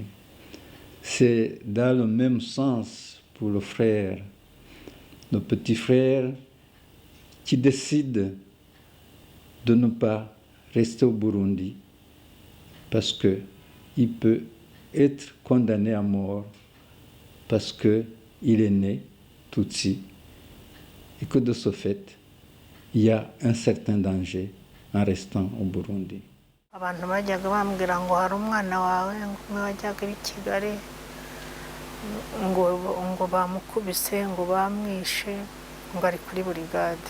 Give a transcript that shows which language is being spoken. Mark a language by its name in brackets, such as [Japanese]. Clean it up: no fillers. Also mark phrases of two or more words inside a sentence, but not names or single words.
[French] C'est dans le même sens pour le frère, le petit frère qui décide de ne pas rester au Burundi parce qu'il peut être condamné à mort parce qu'il est né Tutsi et que de ce fait, il y a un certain danger en restant au Burundi. [Kinyarwanda] Abantu bajyaga bambwira ngo hari umwana wawe umwe wajyaga i Kigali ngo bamukubise ngo bamwishe ngo ari kuri burigade.